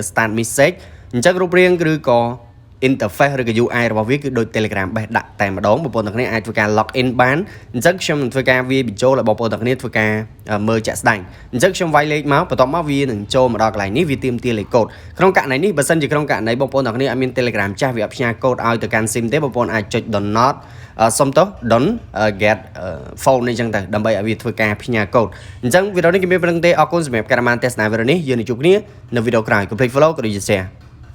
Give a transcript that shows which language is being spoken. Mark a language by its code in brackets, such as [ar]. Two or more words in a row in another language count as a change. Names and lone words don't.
[en] start message [km] អញ្ចឹងរូបរាងឬក៏ interface ឬក៏ UI របស់វាគឺដូច Telegram បេះដាក់តែម្ដងបងប្អូនទាំងគ្នាអាចធ្វើការ log in បានអញ្ចឹងខ្ញុំនឹងធ្វើការវាបញ្ចូលឲ្យបងប្អូនទាំងគ្នាធ្វើការមើលជាក់ស្ដែងអញ្ចឹងខ្ញុំវាយលេខមកបន្ទាប់មកវានឹងចូលមកដល់កន្លែងនេះវាទាមទារលេខកូដក្នុងករណីនេះបើសិនជាក្នុងករណីបងប្អូនទាំងគ្នាអត់មាន Telegram ចាស់វាអត់ផ្ញើកូដឲ្យទៅកាន់ SIM ទេបងប្អូនអាចចុច download សុំទោស [en] don't get phone [km] នេះអញ្ចឹងទៅដើម្បីឲ្យវាធ្វើការផ្ញើកូដអញ្ចឹងវីដេអូនេះខ្ញុំមានប៉ុណ្្នឹងទេអរគុណសម្រាប់ការតាមដានទស្សនាវីដេអូនេះយើងនឹងជួបគ្នានៅវីដេអូក្រោយកុំភ្លេច follow ក៏ដូចជា share